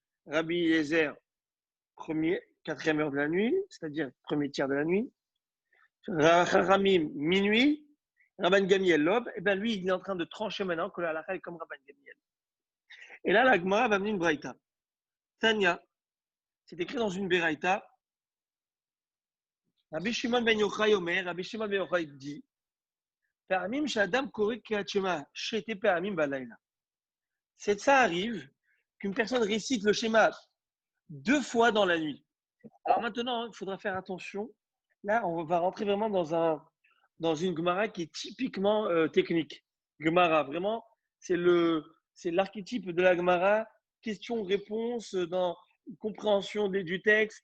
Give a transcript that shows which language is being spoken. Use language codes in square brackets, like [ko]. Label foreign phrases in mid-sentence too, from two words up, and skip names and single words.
[fr] Rabbi Eliezer, 4e heure de la nuit, c'est-à-dire premier tiers de la nuit. Ramim, minuit. Rabban Gamiel, l'aube. Et bien lui, il est en train de trancher maintenant que la halacha est comme Rabban Gamiel. Et là, la Gemara va amener une braïta. Tanya, c'est écrit dans une braïta. [he] Rabbi Shimon ben Yochai Omer, Rabbi Shimon ben Yochai dit, פעמים שאדם קורא קריאת שמע שתי פעמים בלילה. [fr] Ça arrive qu'une personne récite le schéma 2 fois dans la nuit. Alors maintenant, il faudra faire attention. Là, on va rentrer vraiment dans une Gemara qui est typiquement technique. Gemara, vraiment, c'est l'archétype de la Gemara, question-réponse, dans compréhension du texte.